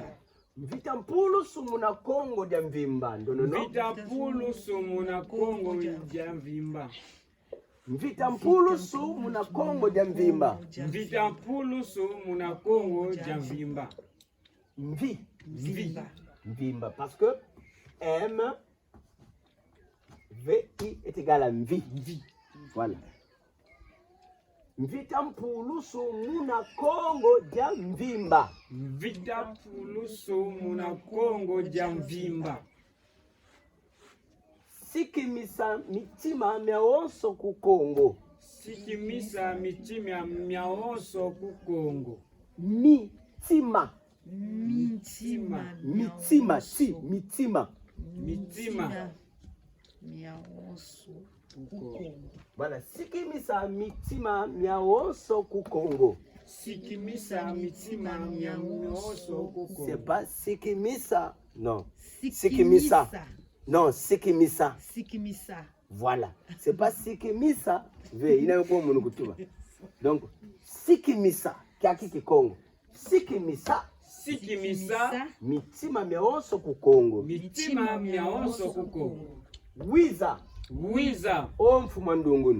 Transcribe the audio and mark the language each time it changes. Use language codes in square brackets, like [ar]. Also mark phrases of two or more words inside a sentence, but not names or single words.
[kg] Mvita mpulusu muna Congo jamvimba. No. Mvita pulusu muna Congo jamvimba. Mvita mpulusu muna Congo jamvimba. Mvita pulusu muna Congo jamvimba. Mvimba. [fr] Parce que M-V-I est égal à mvi. Voilà. [kg] Mvita mpulusu muna Congo jamvimba. Mvita pulusu muna Congo jamvimba. Sikimisa mitima miawonso ku Congo. Sikimisa mitima miawonso ku Congo. Mitima miawonso ku Congo. Voilà, sikimisa mitima miawonso ku Congo. Sikimisa mitima miawonso ku Congo. [fr] C'est pas sikimisa, non. [kg] Sikimisa. [fr] Non, sikimisa. Voilà. C'est pas sikimisa. [kg] Ve, ina yuko munu kutuba. Donc, sikimisa, kiaki Congo. Sikimisa. sikimisa mitima myaonso ku Kongo. mitima myaonso ku Kongo. Wiza wiza o mfumu wa ndungunu.